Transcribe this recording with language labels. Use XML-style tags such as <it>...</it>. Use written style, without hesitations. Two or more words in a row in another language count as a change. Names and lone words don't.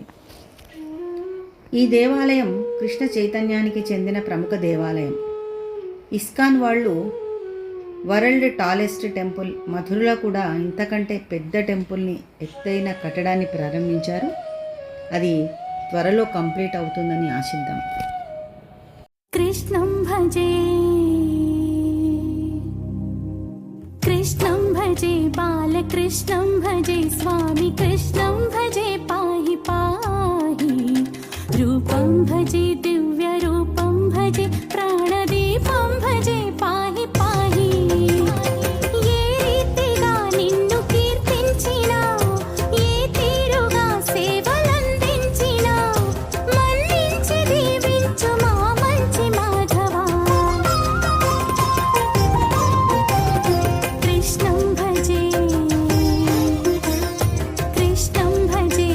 <te>ఈ దేవాలయం కృష్ణ చైతన్యానికి చెందిన ప్రముఖ దేవాలయం. ఇస్కాన్ వాళ్ళు</te> <en>world tallest temple</en> <te>మథురలో కూడా ఇంతకంటే పెద్ద టెంపుల్ని, ఎత్తైన కట్టడాన్ని ప్రారంభించారు. అది త్వరలో కంప్లీట్ అవుతుందని ఆశిద్దాం.</te> <sa>కృష్ణం భజే, कृष्णं भजे बालकृष्णं भजे स्वामी कृष्णं भजे पाहि पाहि रूपं भजे दिव्यरूपं भजे प्राणदीपं भजे पाहि पाहि</sa> <te>ఏ రీతిగా నిన్ను కీర్తించినా ఏ తీరుగా సేవలందించినా మన్నించి దీవించు మా మంచి మాధవా</te> <sa>कृष्णं भजे</sa>